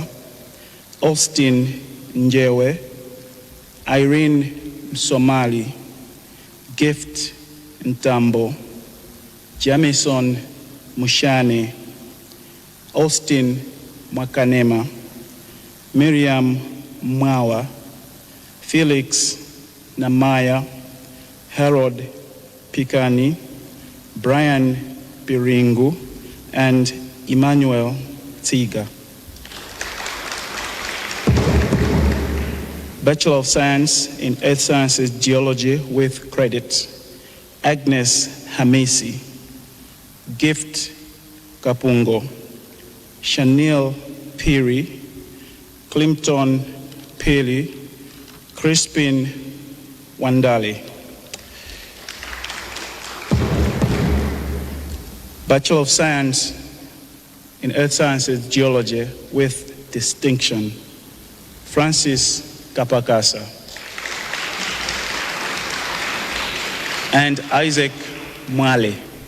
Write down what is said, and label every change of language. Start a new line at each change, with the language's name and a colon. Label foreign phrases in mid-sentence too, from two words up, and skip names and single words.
English: Austin Njewe, Irene Somali, Gift Ntambo, Jamison Mushane, Austin Mwakanema, Miriam Mwawa, Felix Namaya, Harold Pikani, Brian Piringu, and Emmanuel Tiga. Bachelor of Science in Earth Sciences Geology with credit, Agnes Hamisi, Gift Kapungo, Chanel Piri, Clinton Pili, Crispin Wandali. Bachelor of Science in Earth Sciences Geology with distinction, Francis Kapakasa. And Isaac Mwale.